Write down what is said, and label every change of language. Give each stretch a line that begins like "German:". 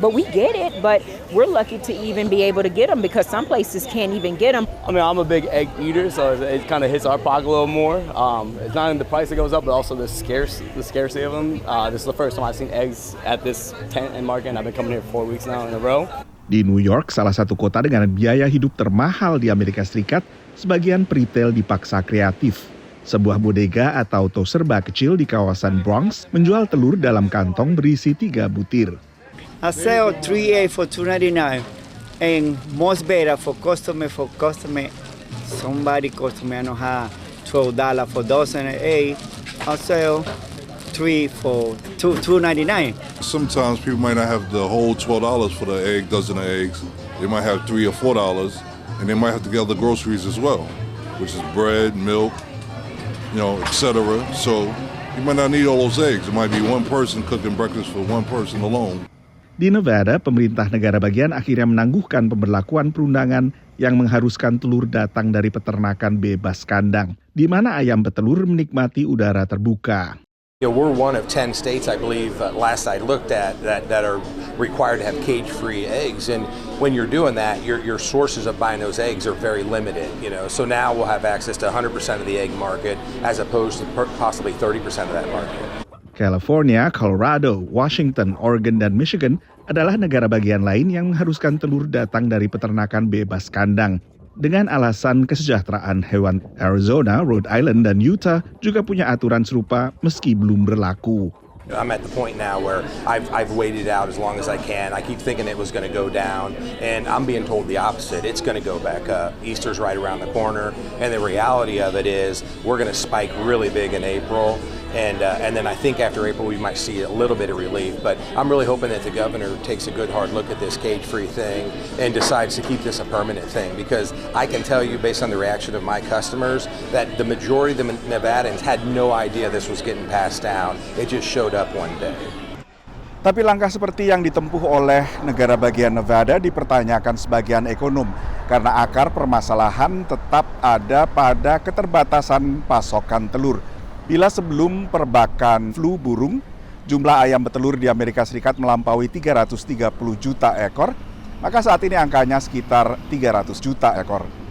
English: But we get it, but we're lucky to even be able to get them because some places can't even get them. I mean, I'm a big egg eater, so it kind of hits our pocket a little more. It's not only the price that goes up, but also the scarcity of them. This is the first time I've seen eggs at this tent and market, and I've been coming here for 4 weeks now in a row.
Indonesian: Di New York, salah satu kota dengan biaya hidup termahal di Amerika Serikat, sebagian peritel dipaksa kreatif. Sebuah bodega atau toko serba kecil di kawasan Bronx menjual telur dalam kantong berisi 3 butir.
English: I sell 3 eggs for $2.99 and most better for customer. Somebody customer I know have $12 for dozen egg. I sell 3 for $2.99. Sometimes people might not have the whole $12 for the dozen of eggs. They might have $3 or $4, and they might have to get other groceries as well, which is bread, milk, etc. So you might not need all those eggs. It might be one person cooking breakfast for one person alone.
Indonesian: Di Nevada, pemerintah negara bagian akhirnya menangguhkan pemberlakuan perundangan yang mengharuskan telur datang dari peternakan bebas kandang, di mana ayam petelur menikmati udara terbuka.
English: We're one of 10 states, I believe, last I looked at, that are required to have cage-free eggs. And when you're doing that, your sources of buying those eggs are very limited. So now we'll have access to 100% of the egg market as opposed to possibly 30% of that market.
Indonesian: California, Colorado, Washington, Oregon, dan Michigan adalah negara bagian lain yang mengharuskan telur datang dari peternakan bebas kandang. Dengan alasan kesejahteraan hewan, Arizona, Rhode Island, dan Utah juga punya aturan serupa meski belum berlaku.
English: I'm at the point now where I've waited out as long as I can. I keep thinking it was going to go down, and I'm being told the opposite. It's going to go back up. Easter's right around the corner, and the reality of it is we're going to spike really big in April. And then I think after April we might see a little bit of relief. But I'm really hoping that the governor takes a good hard look at this cage-free thing and decides to keep this a permanent thing. Because I can tell you, based on the reaction of my customers, that the majority of the Nevadans had no idea this was getting passed down. It just showed up one day.
Indonesian: Tapi langkah seperti yang ditempuh oleh negara bagian Nevada dipertanyakan sebagian ekonom karena akar permasalahan tetap ada pada keterbatasan pasokan telur. Bila sebelum perbakan flu burung, jumlah ayam petelur di Amerika Serikat melampaui 330 juta ekor, maka saat ini angkanya sekitar 300 juta ekor.